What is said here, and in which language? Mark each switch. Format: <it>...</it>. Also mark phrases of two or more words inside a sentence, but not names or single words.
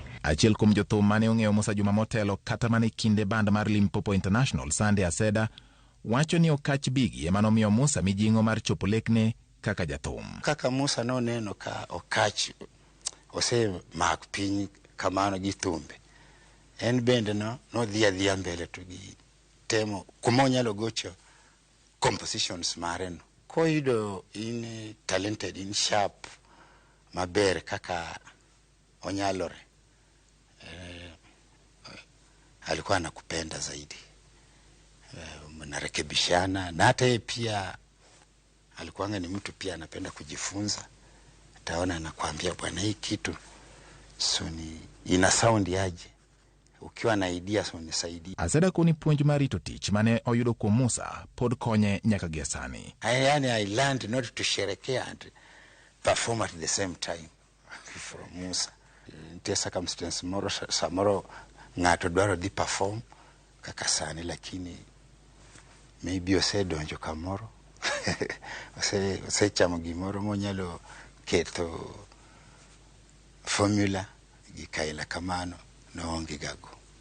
<luo>Achiel kuom jothum mane ong'eyo Musa Juma motelo kata mane kinde band mar Limpopo International Sunday Aseda wacho ni okach bigi ema nomiyo Musa mijing'o mar chopo lekne kaka jathum. Kaka Musa no neno ka okach ose mak piny kamano gi thumbe. En bende no dhia mbele to gi temo kumonyalo gocho compositions mare no. Koido in talented, in sharp, maber kaka onyalore.</luo> <sw>Alikuwa anakupenda zaidi. Mnarekebishana na hata pia alikuwa ni mtu pia anapenda kujifunza. Ataona anakuambia bwana hii kitu soni ina sound yaje. Ukiwa na idea soni saidi.</sw> <luo>Aseda kuni puonj marito tich mane oyudo kwa Musa pod konye nyaka gesani.</luo> <en>I learned not to sherekea and perform at the same time from Musa.</en> <luo>Nte circumstance moro samoro ngato dwaro di perform kaka sani lakini maybe ose donjo kamoro ose chamo gimoro monyalo keto formula gi kaila kamano no onge gago.</luo>